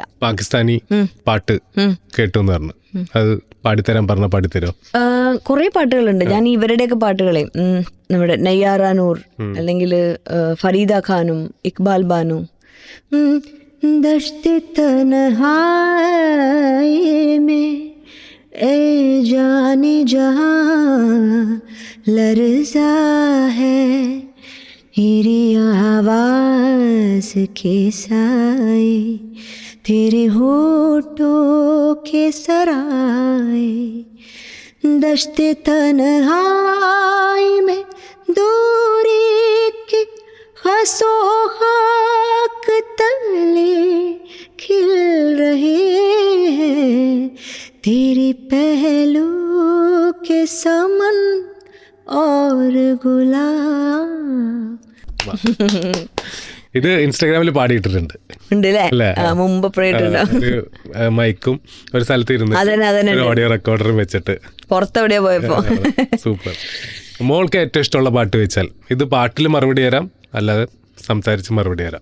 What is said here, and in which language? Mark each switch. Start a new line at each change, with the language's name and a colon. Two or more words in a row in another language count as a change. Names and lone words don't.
Malayalam: പാകിസ്ഥാനി പാട്ട് കേട്ടു എന്ന് പറഞ്ഞു, അത് പാടിത്തരാൻ പറഞ്ഞ പാടിത്തരോ? കുറേ പാട്ടുകളുണ്ട്. ഞാൻ ഇവരുടെയൊക്കെ പാട്ടുകളെയും നമ്മുടെ നയ്യാറാനൂർ അല്ലെങ്കിൽ ഫരീദ ഖാനും ഇക്ബാൽ ബാനു.
Urdu: دشت تنہائی میں اے جانِ جہاں لرزاں ہے تیری آواز کے سائے تیرے ہونٹوں کے سرائے دشت تنہائی میں دوری کی ہنسو خاک تلے کھل رہے ہیں تیری پہلو کے سمن اور گلاب.
Malayalam: ഇത് ഇൻസ്റ്റാഗ്രാമിൽ പാടിയിട്ടിട്ടുണ്ട് ഉണ്ടല്ലേ? മുമ്പ് മൈക്കും ഒരു സ്ഥലത്ത് ഇരുന്ന് ഓഡിയോ റെക്കോർഡറും വെച്ചിട്ട് പുറത്തെവിടെയാ പോയപ്പോ. സൂപ്പർ. മോൾക്ക് ഏറ്റവും ഇഷ്ടമുള്ള പാട്ട് വെച്ചാൽ ഇത് പാട്ടിൽ മറുപടി തരാം, അല്ലാതെ സംസാരിച്ച് മറുപടി തരാം.